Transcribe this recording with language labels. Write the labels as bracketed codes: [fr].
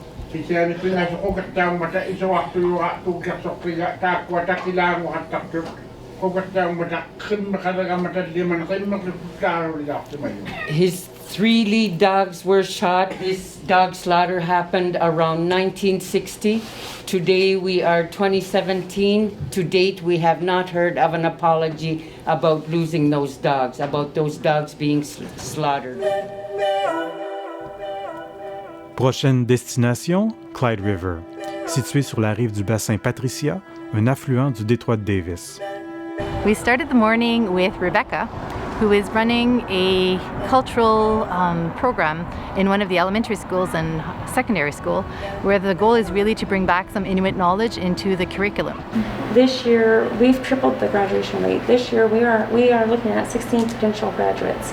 [en] His 3 lead dogs were shot. This dog slaughter happened around 1960. Today we are 2017. To date, we have not heard of an apology about losing those dogs, about those dogs being slaughtered. [fr] Prochaine destination, Clyde River, située sur la rive du bassin Patricia, un affluent du détroit de Davis. [en] We started the morning with Rebecca, who is running a cultural program in one of the elementary schools and secondary school, where the goal is really to bring back some Inuit knowledge into the curriculum. This year, we've tripled the graduation rate. This year, we are looking at 16 potential graduates.